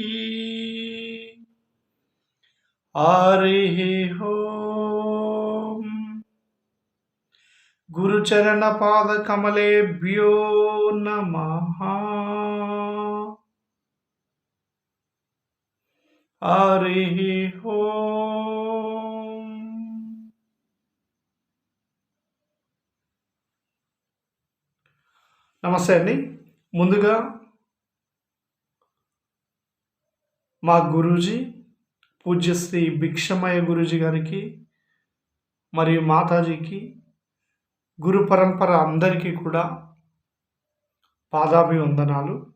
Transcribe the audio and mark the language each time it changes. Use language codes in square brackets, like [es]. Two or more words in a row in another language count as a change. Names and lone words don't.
[sa] हरि ओम। गुरुचरण पाद कमलेभ्यो नमः। हरि ओम। [te] నమస్తే అండి. ముందుగా మా గురూజీ పూజ్యశ్రీ భిక్షమయ్య గురూజీ గారికి మరియు మాతాజీకి, గురు పరంపర అందరికీ కూడా పాదాభివందనాలు.